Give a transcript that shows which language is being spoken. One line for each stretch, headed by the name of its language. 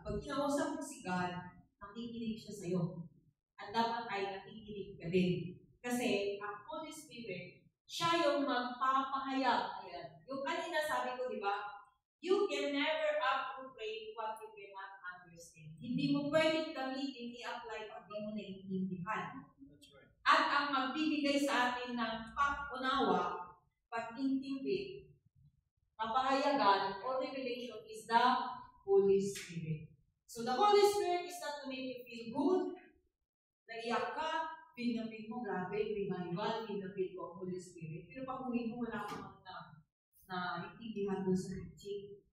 Filipino: Pag kinausap mo si God, nakikinig siya sa iyo. At dapat ay nakikinig ka din. Kasi, ang Holy Spirit, siya yung magpapahayag. Ayan. Yung kanina sabi ko, di ba?
English: You can never appropriate what you cannot understand.
Filipino: Hindi mo pwedeng gamitin, i-apply pag di mo naiintindihan.
English: That's right.
Filipino: At ang magbibigay sa atin ng pag-unawa, pag-intindi, kapahayagan,
English: or revelation is the Holy Spirit. So the Holy Spirit is not to make you feel good,
Filipino: naiyak ka, feel na feel mo, grabe,
English: revival,
Filipino: feel na feel ko ang
English: Holy Spirit.
Filipino: Pero pag uwi mo, wala kang na itindihan doon sa preaching.